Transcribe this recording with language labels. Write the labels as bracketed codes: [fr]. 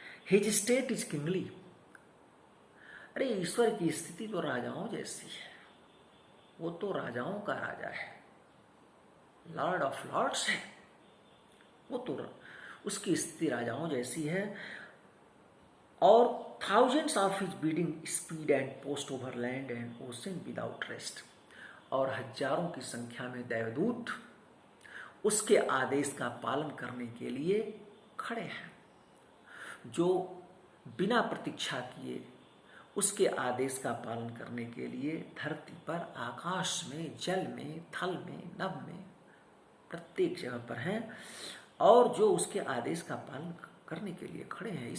[en] His state is kingly. [hi] अरे ईश्वर की स्थिति तो राजाओं जैसी है, वो तो राजाओं का राजा है, [en] lord of lords [hi] है, वो तो उसकी स्थिति राजाओं जैसी है। और [en] thousands of his bidding speed and post over land and ocean without rest। [hi] और हजारों की संख्या में देवदूत उसके आदेश का पालन करने के लिए खड़े हैं, जो बिना प्रतीक्षा किए उसके आदेश का पालन करने के लिए धरती पर, आकाश में, जल में, थल में, नभ में, प्रत्येक जगह पर हैं, और जो उसके आदेश का पालन करने के लिए खड़े हैं।